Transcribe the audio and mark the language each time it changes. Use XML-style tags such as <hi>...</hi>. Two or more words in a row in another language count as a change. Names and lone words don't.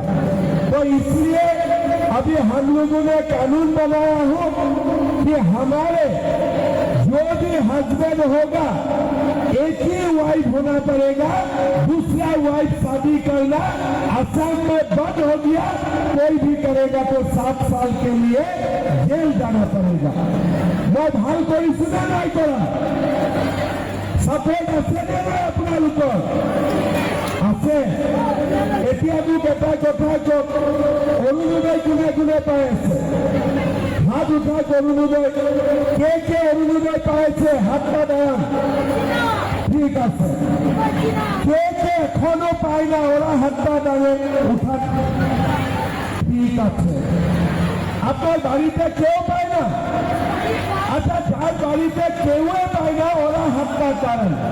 <hi>तो इसलिए अभी हम लोगों ने कानून बनाया हो कि हमारे जो भी हस्बैंड होगा एक ही वाइफ होना पड़ेगा, दूसरा वाइफ शादी करना असम में बंद हो गया। कोई भी करेगा तो 7 साल के लिए जेल जाना पड़ेगा।</hi> <as>मैं ভাল কৰিছোনে নাই কৰা? सपोर्ट আছে নে নাই আপোনালোকৰ? আছে। এতিয়া মোক এটা কথা কওক, অৰুণোদয় কোনে কোনে পাই আছে? হাত উঠাওক</as> <bn>অৰুণোদয়। কে অৰুণোদয় পাইছে হাতটা দাঁড়ান। ঠিক আছে। কে এখনো পায় না ওরা হাতটা দাঁড়ে উঠান। ঠিক আছে। আপনার বাড়িতে কেউ পায় না? আচ্ছা, যার বাড়িতে কেউ পায় না ওরা হাতটা দাঁড়ান।</bn>